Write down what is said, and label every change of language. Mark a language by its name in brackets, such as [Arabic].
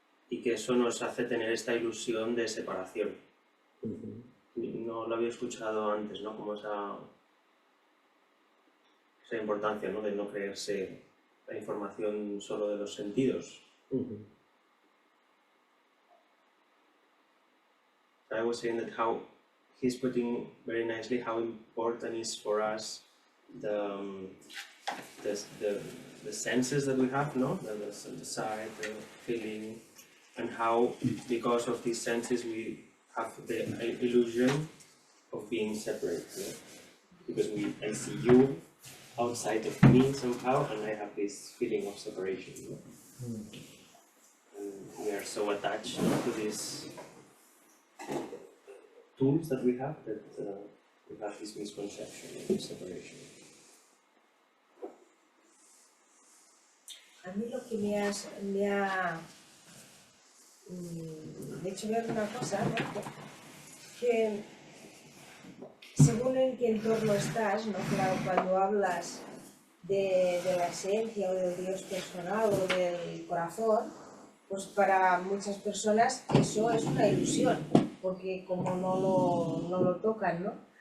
[Spanish] Y que eso nos hace tener esta ilusión de separación. No lo había escuchado antes, ¿no? Como esa importancia, ¿no? De no creerse la información solo de los sentidos. [English] I was saying that how he's putting very nicely how important is for us the senses that we have, no? The sight, the feeling, and how because of these senses we have the illusion of being separate, yeah? Because I see you outside of me somehow, and I have this feeling of separation. Yeah? And we are so attached, no, to these tools that we have that we have this misconception of separation. [Spanish] A mí lo que me ha hecho ver una cosa, ¿no? Que según en qué entorno estás, ¿no? Claro, cuando hablas de la esencia o del Dios personal o del corazón, pues para muchas personas eso es una ilusión, porque como no lo tocan, ¿no?